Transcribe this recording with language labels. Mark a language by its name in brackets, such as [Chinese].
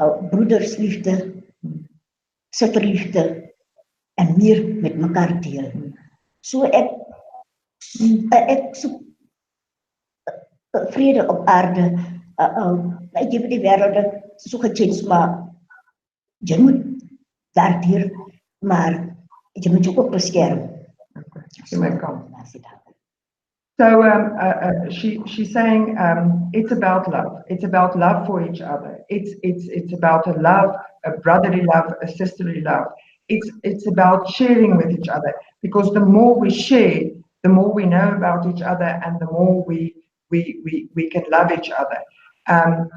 [Afrikaans] Broedersliefde, susterliefde en meer met mekaar deel. So ek soek vrede op aarde. Ek weet die wêreld so gechange, maar jy moet daardeur, maar jy moet jou ook beskerm. Jy moet kom. [English] So she's saying it's about love. It's about love for each other. It's about a brotherly love, a sisterly love. It's about sharing with each other, because the more we share, the more we know about each other, and the more we can love each other.